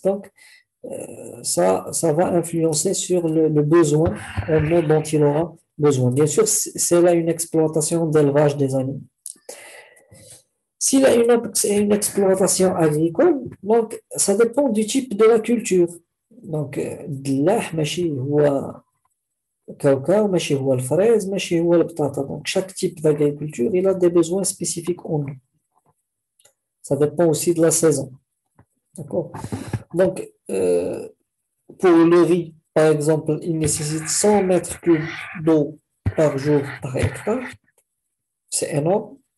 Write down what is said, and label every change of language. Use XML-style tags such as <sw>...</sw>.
<fr>Donc, ça va influencer sur le besoin en eau dont il aura besoin. Bien sûr, c'est là une exploitation d'élevage des animaux. S'il a une exploitation agricole, donc ça dépend du type de la culture.</fr> <ar>Donc, الدلاح ماشي هو كاوكاو ماشي هو الفريز ماشي هو البطاطا.</ar> <fr>Donc, chaque type d'agriculture, il a des besoins spécifiques en eau. Ça dépend aussi de la saison. D'accord? Donc, pour le riz, par exemple, il nécessite 100 mètres cubes d'eau par jour par hectare. C'est énorme.</fr>